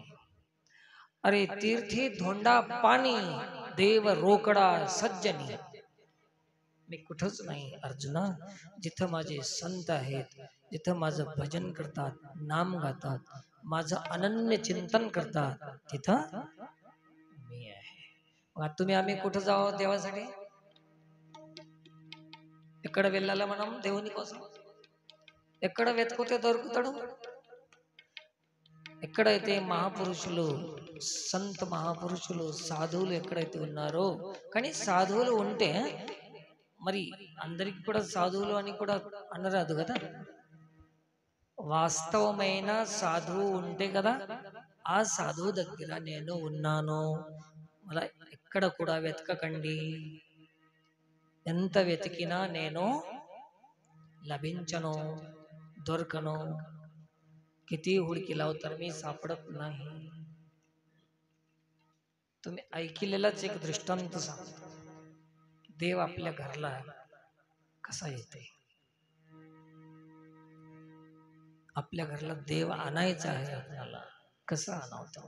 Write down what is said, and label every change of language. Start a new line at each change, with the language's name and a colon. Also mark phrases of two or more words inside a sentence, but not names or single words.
Marathi: अरे तीर्थी धोंडा पाणी, देव रोकडा सज्जनी, मी कुठंच नाही. अर्जुना, जिथं माझे संत आहेत, जिथं माझं भजन करतात, नाम गातात, माझं अनन्य चिंतन करतात, तिथं मी आहे. मग तुम्ही आम्ही कुठं जावं देवासाठी?
Telugu: ఎక్కడ వెళ్ళాలా మనం దేవుని కోసం? ఎక్కడ వెతుకుతే దొరుకుతాడు? ఎక్కడైతే మహాపురుషులు, సంత మహాపురుషులు, సాధువులు ఎక్కడైతే ఉన్నారో, కానీ సాధువులు ఉంటే మరి అందరికి కూడా సాధువులు అని కూడా అనరాదు కదా. వాస్తవమైన సాధువు ఉంటే కదా ఆ సాధువు దగ్గర నేను ఉన్నాను, మళ్ళా ఎక్కడ కూడా వెతకకండి, ఎంత వెతికినా నేను लभिंचनो दొరకను,
Marathi: किती हुडकी लाव तर मी सापडत नाही. तुम्ही ऐकलेलाच एक दृष्टांत सांगतो. देव आपल्या घरला कसा येते, आपल्या घरला देव आणायचा आहे आपल्याला, कसं आणावं.